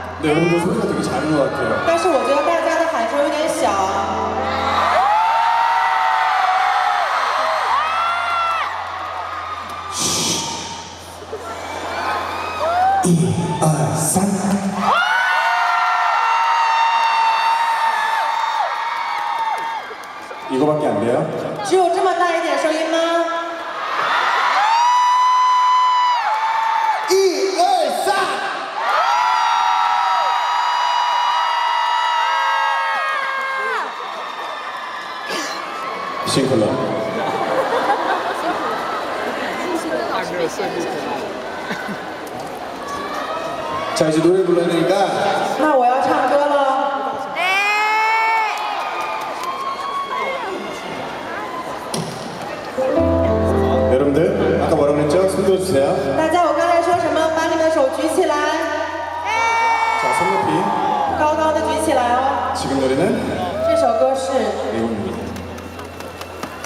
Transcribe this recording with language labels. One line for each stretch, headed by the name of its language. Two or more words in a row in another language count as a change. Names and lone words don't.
Korean: 근데 여러분들 소리가 되게 작은 것 같아요.
Chinese: 但是我觉得大家的喊声有点小。
Korean: 1, 2, 3 이거밖에 안 돼요?
Chinese: 只有这么大一点声音吗？
Korean: 1, 2, 3 싱클러 자 이제 노래 불러야 되니까
Chinese: 那我要唱歌了。
Korean: 여러분들 아까 뭐라고 그랬죠? 손 들어주세요.
Chinese: 大家，我刚才说什么？把你们的手举起来，
Korean: 자 손 높이.
Chinese: 高高的举起来哦。
Korean: 지금 노래는
Chinese: 这首歌是
Korean: 내용입니다.